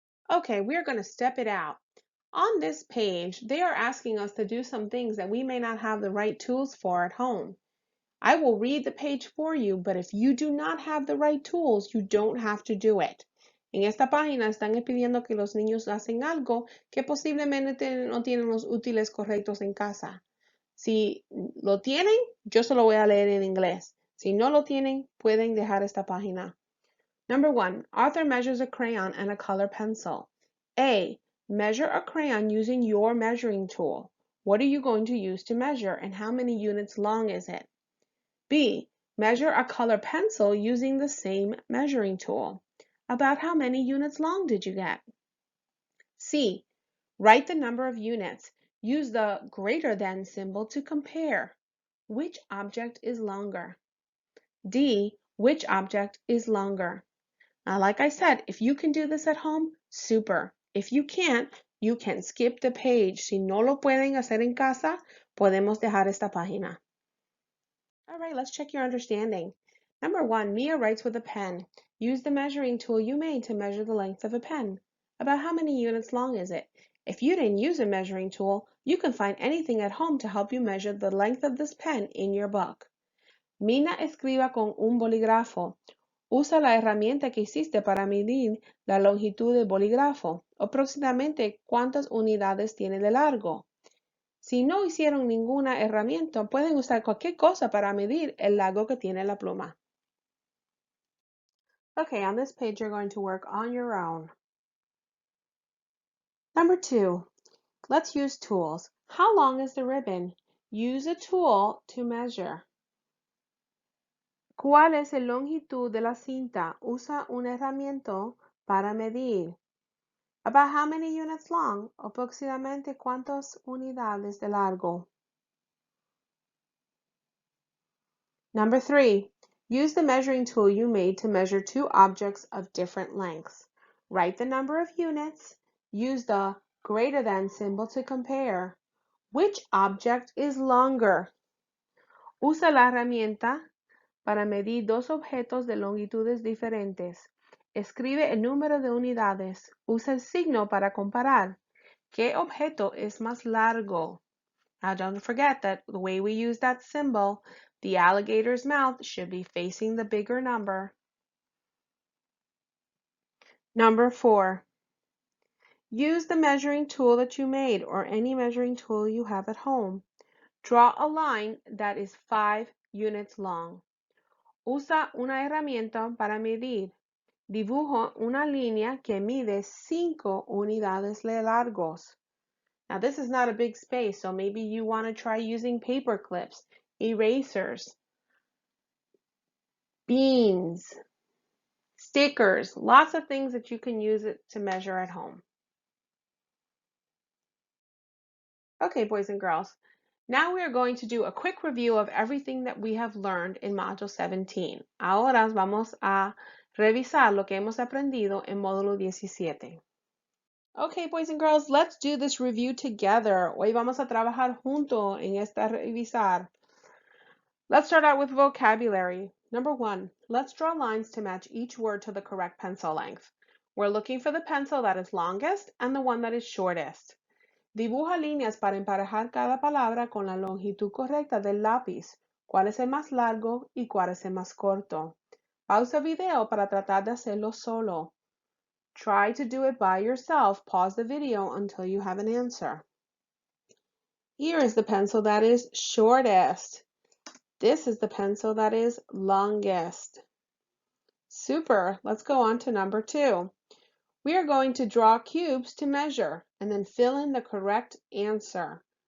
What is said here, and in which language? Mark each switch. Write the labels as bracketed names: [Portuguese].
[English] Okay, we're going to step it out. On this page, they are asking us to do some things that we may not have the right tools for at home. I will read the page for you, but if you do not have the right tools, you don't have to do it. [Spanish] En esta página están pidiendo que los niños hacen algo que posiblemente no tienen los útiles correctos en casa. Si lo tienen, yo se lo voy a leer en inglés. Si no lo tienen, pueden dejar esta página. [English] Number 1, Arthur measures a crayon and a color pencil. A, measure a crayon using your measuring tool. What are you going to use to measure and how many units long is it? B, measure a color pencil using the same measuring tool. About how many units long did you get? C, write the number of units. Use the greater than symbol to compare. Which object is longer? D, which object is longer? Now, like I said, if you can do this at home, super. If you can't, you can skip the page. [Spanish] Si no lo pueden hacer en casa, podemos dejar esta página. [English] All right, let's check your understanding. Number 1, Mia writes with a pen. Use the measuring tool you made to measure the length of a pen. About how many units long is it? If you didn't use a measuring tool, you can find anything at home to help you measure the length of this pen in your book. [Spanish] Mina escriba con un bolígrafo. Usa la herramienta que hiciste para medir la longitud del bolígrafo. Aproximadamente, ¿cuántas unidades tiene de largo? Si no hicieron ninguna herramienta, pueden usar cualquier cosa para medir el largo que tiene la pluma. [English] Okay, on this page you're going to work on your own. Number 2, let's use tools. How long is the ribbon? Use a tool to measure. [Spanish] ¿Cuál es la longitud de la cinta? Usa una herramienta para medir. [English] About how many units long? [Spanish] Aproximadamente cuántas unidades de largo? [English] Number 3, use the measuring tool you made to measure two objects of different lengths. Write the number of units. Use the greater than symbol to compare. Which object is longer? [Spanish] Usa la herramienta para medir dos objetos de longitudes diferentes. Escribe el número de unidades. Usa el signo para comparar. ¿Qué objeto es más largo? [English] Now don't forget that the way we use that symbol, the alligator's mouth should be facing the bigger number. Number 4, use the measuring tool that you made or any measuring tool you have at home. Draw a line that is 5 units long. [Spanish] Usa una herramienta para medir. Dibujo una línea que mide 5 unidades de largos. [English] Now this is not a big space, so maybe you want to try using paper clips, erasers, beans, stickers, lots of things that you can use it to measure at home. Okay, boys and girls, now we are going to do a quick review of everything that we have learned in Module 17. [Spanish] Ahora vamos a revisar lo que hemos aprendido en Módulo 17. [English] Okay, boys and girls, let's do this review together. [Spanish] Hoy vamos a trabajar junto en esta revisar. [English] Let's start out with vocabulary. Number 1, let's draw lines to match each word to the correct pencil length. We're looking for the pencil that is longest and the one that is shortest. [Spanish] Dibuja líneas para emparejar cada palabra con la longitud correcta del lápiz. ¿Cuál es el más largo y cuál es el más corto? Pausa video para tratar de hacerlo solo. [English] Try to do it by yourself. Pause the video until you have an answer. Here is the pencil that is shortest. This is the pencil that is longest. Super. Let's go on to number 2. We are going to draw cubes to measure and then fill in the correct answer.